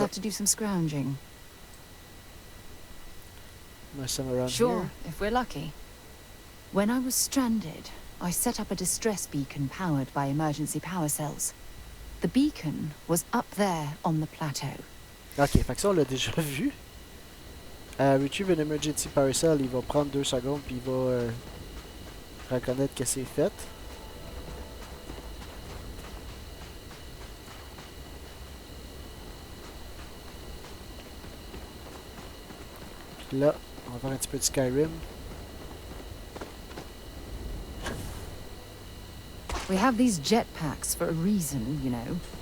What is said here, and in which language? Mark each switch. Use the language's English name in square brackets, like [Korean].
[English] have to do some scrounging. there's some around Sure, here. if we're lucky. When I was stranded, I set up a distress beacon powered by emergency power cells. The beacon was up there on the plateau. [French] Ok, fait que ça on l'a déjà vu. [English] Retrieve an emergency power cell, [French] il va prendre 2 secondes puis il va reconnaître que c'est fait. Puis là, on va faire un petit peu de Skyrim. [English] We have these jetpacks for a reason, you know.